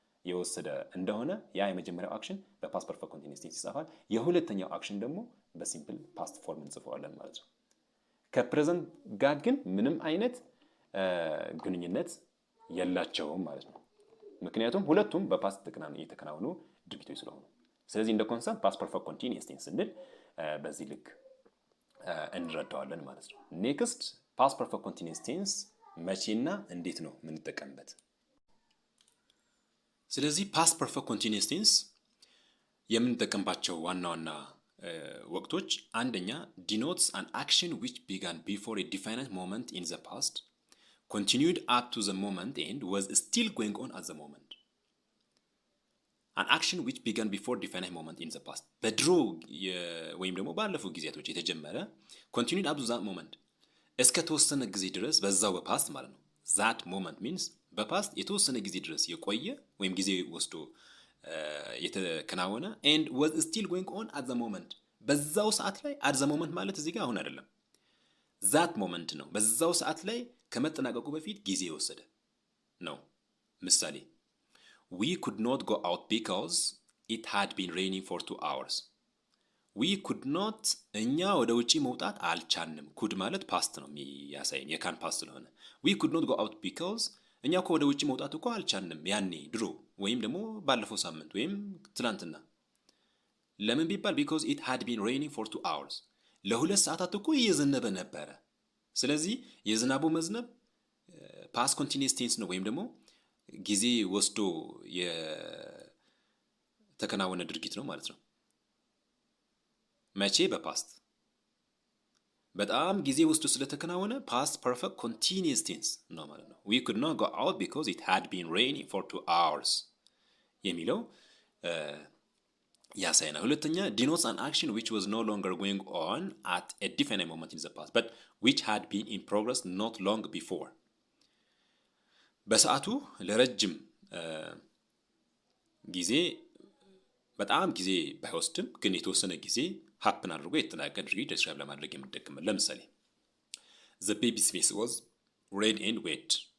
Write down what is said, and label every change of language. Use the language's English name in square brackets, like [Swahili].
[Amharic] የወሰደ እንደሆነ ያ የመጀመሪያው አክሽን በፓስት ፐርፌክት ኮንቲኒየስ ቴንስ ይጻፋል። የሁለተኛው አክሽን ደግሞ በሲምፕል ፓስት ፎርም እንጽፈዋለን ማለት ነው። ከፕሬዘንት ጋር ግን ምንም አይነት ግንኙነት የላቸውም ማለት ነው። ምክንያቱም ሁለቱም በፓስት የተከናወኑ ድርጊቶች ስለሆኑ። ስለዚህ እንደ ኮንሰፕት ፓስት ፐርፌክት ኮንቲኒየስ ቴንስ ስንል በዚህ ልክ እንረዳዋለን ማለት ነው። ኔክስት ፓስት ፐርፌክት ኮንቲኒየስ ቴንስ መቼና እንዴት ነው የምንጠቀምበት? ስለዚህ ፓስት ፐርፌክት ኮንቲኒየስ ቴንስ የምንጠቀምባቸው ዋና ዋና ወቅቶች አንደኛ [English] denotes an action which began before a definite moment in the past, continued up to the moment and was still going on at the moment. An action which began before definite moment in the past [Amharic] በድሮ ወይም ደግሞ ባለፉት ጊዜያቶች የተጀመረ [English] continued up to that moment [Amharic] እስከ ተወሰነ ጊዜ ድረስ በዛው በፓስት ማለት ነው። [English] that moment means [Amharic] በፓስት የተወሰነ ጊዜ ድረስ የቆየ ወይም ጊዜ ወስዶ የተከናወነ [English] and was still going on at the moment [Amharic] በዛው ሰዓት ላይ at the moment ማለት እዚህ ጋር አሁን አይደለም that moment ነው። በዛው ሰዓት ላይ ከመጠናቀቁ በፊት ጊዜ የወሰደ ነው። ምሳሌ [English] we could not go out because it had been raining for 2 hours. we could not [Amharic] እኛ ወደ ውጪ መውጣት አልቻልንም። could ማለት ፓስት ነው የሚያሳየን የካን ፓስት ስለሆነ [English] we could not go out because [Amharic] እኛ እኮ ወደ ውጪ መውጣት እኮ አልቻልንም ያኔ ድሮ ወይም ደግሞ ባለፈው ሳምንት ወይም ትናንትና። ለምን ቢባል [English] because it had been raining for 2 hours [Amharic] ለሁለት ሰዓታት እኮ እየዘነበ ነበረ። ስለዚህ የዝናቡ መዝነብ ፓስት ኮንቲኒየስ ቴንስ ነው ወይም ደግሞ ጊዜ ወስዶ የተከናወነ ድርጊት ነው ማለት ነው። መቼ? በፓስት በጣም ጊዜ ወስዶ ስለተከናወነ ፓስት ፐርፌክት ኮንቲኒየስ ቴንስ ነው ማለት ነው። [English] we could not go out because it had been raining for 2 hours [Amharic] የሚለው ያሳየናል። ሁለተኛ [English] denotes an action which was no longer going on at a definite moment in the past but which had been in progress not long before. [Amharic] በሰዓቱ ለረጅም ጊዜ በጣም ጊዜ ባይወስድም ግን የተወሰነ ጊዜ happen አድርጎ የተጠናቀቀ ድርጊት ዲስክራይብ ለማድረግ የምንጠቀመው። ለምሳሌ [English] the baby's face was red and wet.